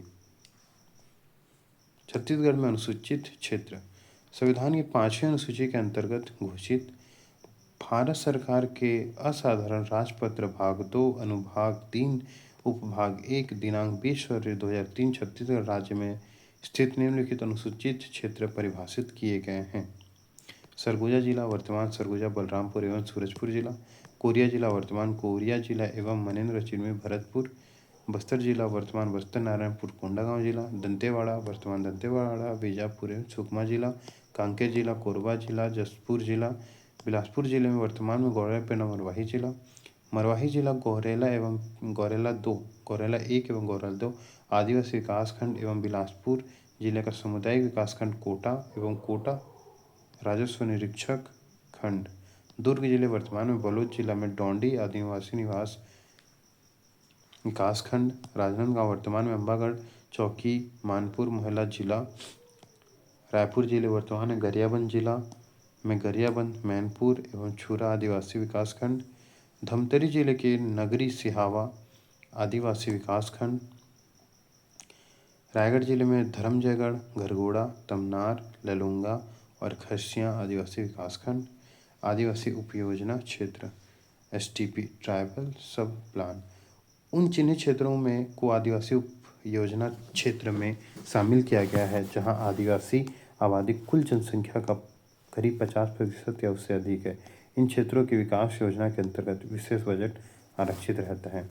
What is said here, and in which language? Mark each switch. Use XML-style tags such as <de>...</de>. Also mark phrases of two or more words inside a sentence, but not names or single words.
<hi>छत्तीसगढ़ में अनुसूचित क्षेत्र संविधान की 5वीं अनुसूची के अंतर्गत घोषित भारत सरकार के असाधारण राजपत्र भाग 2 अनुभाग 3 उपभाग 1 दिनांक 20 फरवरी 2003 छत्तीसगढ़ राज्य में स्थित निम्नलिखित अनुसूचित क्षेत्र परिभाषित किए गए हैं। सरगुजा जिला वर्तमान सरगुजा बलरामपुर एवं सूरजपुर जिला, कोरिया जिला वर्तमान कोरिया जिला एवं मनेन्द्र चिन्मय भरतपुर, बस्तर जिला वर्तमान बस्तर नारायणपुर कोंडागांव जिला, दंतेवाड़ा वर्तमान दंतेवाड़ा बीजापुर एवं सुकमा जिला, कांकेर जिला कोरबा जिला, जशपुर जिला बिलासपुर जिले में वर्तमान में गौरेला मरवाही जिला, मरवाही जिला गौरेला एवं गौरेला 2 गौरेला 1 एवं गौरेला 2 आदिवासी विकास खंड एवं बिलासपुर जिले का सामुदायिक विकास खंड कोटा एवं कोटा राजस्व निरीक्षक खंड। दुर्ग जिले वर्तमान में बलोच जिला में डोंडी आदिवासी निवास विकास खंड। राजनांदगांव वर्तमान में अंबागढ़ चौकी मानपुर मोहल्ला जिला। रायपुर जिले वर्तमान में गरियाबंद जिला में गरियाबंद मैनपुर एवं छुरा आदिवासी विकास खंड। धमतरी जिले के नगरी सिहावा आदिवासी विकास खंड। रायगढ़ जिले में धर्मजयगढ़ घरघोड़ा तमनार ललूंगा और खसियां आदिवासी विकास खंड। आदिवासी उपयोजना क्षेत्र STP</hi> <en>tribal sub plan.</en> <hi>उन चिन्हित क्षेत्रों में को आदिवासी उप योजना क्षेत्र में शामिल किया गया है जहां आदिवासी आबादी कुल जनसंख्या का करीब 50% या उससे अधिक है। इन क्षेत्रों की विकास योजना के अंतर्गत विशेष बजट आरक्षित रहता है।</hi>